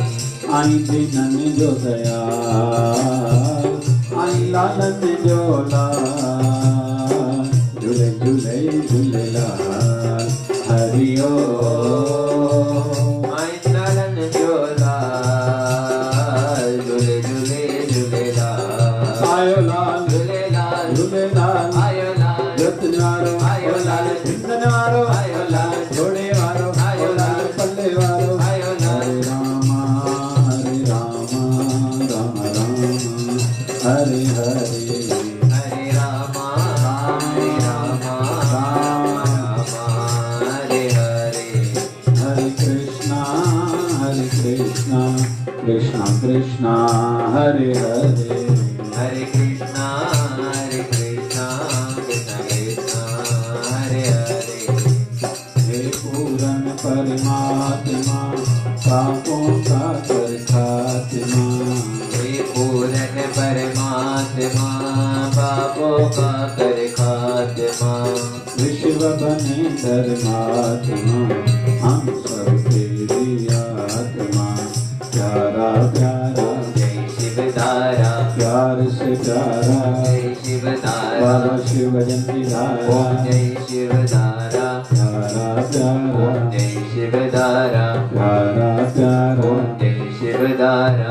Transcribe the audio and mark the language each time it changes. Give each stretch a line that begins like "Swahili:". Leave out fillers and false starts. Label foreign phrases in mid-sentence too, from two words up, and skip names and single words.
Sindhi: आई दिनन जो दया, आई लालन जोला, झूले झूले झूलेलाल। हरिओ आई लालन जोला, झूले झूले झूलेलाल। आयो लाल झूलेलाल, झूलेलाल आयो लाल, रतन वारो आयो लाल, चिंतन वारो आयो लाल, जोड़े वारो आयो लाल, पल्ले वारो आयो लाल।
Hindi: हरे रामा राम राम हरे हरे, हरे रामा राम राम हरे हरे। हरे कृष्णा कृष्णा कृष्णा हरे हरे, हरे कृष्णा कृष्णा कृष्णा हरे हरे। हे पूर्ण परमात्मा, पापों का कर खात्मा। हे पूर्ण परमात्मा, पापों का कर खात्मा। विश्व बने धर्मात्मा हम सब तेरी आत्मा प्यारा प्यारा जय शिव धारा प्यार से प्यारा जय शिव धारा बाबा शिव जयंती धारा ओम जय शिव धारा प्यारा प्यारा ओम जय शिव धारा प्यारा प्यारा ओम जय शिव धारा